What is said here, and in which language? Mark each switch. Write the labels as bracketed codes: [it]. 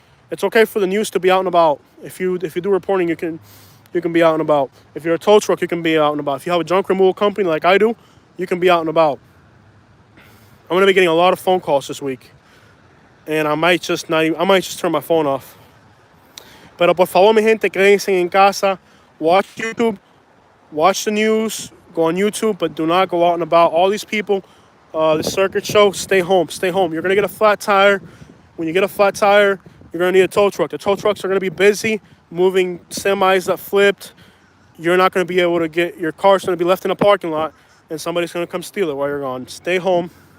[en] It's okay for the news to be out and about. If you do reporting, you can be out and about. If you're a tow truck, you can be out and about. If you have a junk removal company like I do, you can be out and about. I'm going to be getting a lot of phone calls this week. And I might just turn my phone off. [es] Pero por favor, mi gente, quédense en casa. [en] Watch YouTube. Watch the news. Go on YouTube, but do not go out and about. All these people, the circuit show, stay home. Stay home. You're going to get a flat tire. When you get a flat tire, you're going to need a tow truck. The tow trucks are going to be busy moving semis that flipped. You're not going to be able to get, your car's going to be left in a parking lot, and somebody's going to come steal it while you're gone. Stay home.